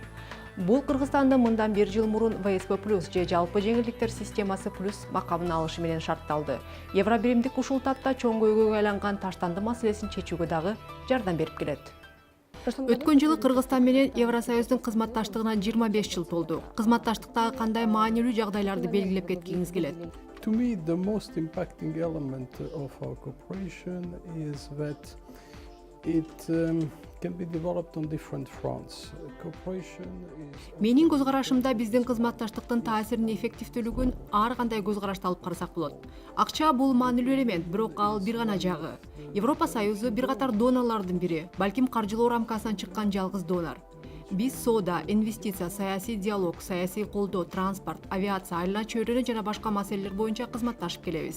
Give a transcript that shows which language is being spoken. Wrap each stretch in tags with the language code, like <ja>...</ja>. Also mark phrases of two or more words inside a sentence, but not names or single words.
<ky>Бул Кыргызстандын мындан 1 жыл мурун ВСП+ же жалпы жеңилдиктер системасы плюс макамын алышы менен шартталды. Евробиримдик ушул тапта чоң көйгөйгө айланган таштанды маселесин чечүүгө дагы жардам берип келет. Өткөн жылы Кыргызстан менен Евросоюздун кызматташтыгына 25 жыл толду. Кызматташтыктагы кандай маанилүү жагдайларды белгилеп кеткиңиз келет?</ky> <en>To me, the most impacting element of our cooperation is that it can be developed on different fronts. Cooperation is...</en> <ky>Менин көз карашымда биздин кызматташтыктын таасирин эффективдүүлүгүн ар кандай көз карашта алып карасак болот. Акча бул маанилүү элемент, бирок ал бир гана жагы. Европа Союзу бир катар донорлордун бири, балким каржылоо рамкасынан чыккан жалгыз донор. Биз соода, инвестиция, саясий диалог, саясий колдоо, транспорт, авиация, айлана чөйрөнү жана башка маселелер боюнча кызматташып келебиз.</ky>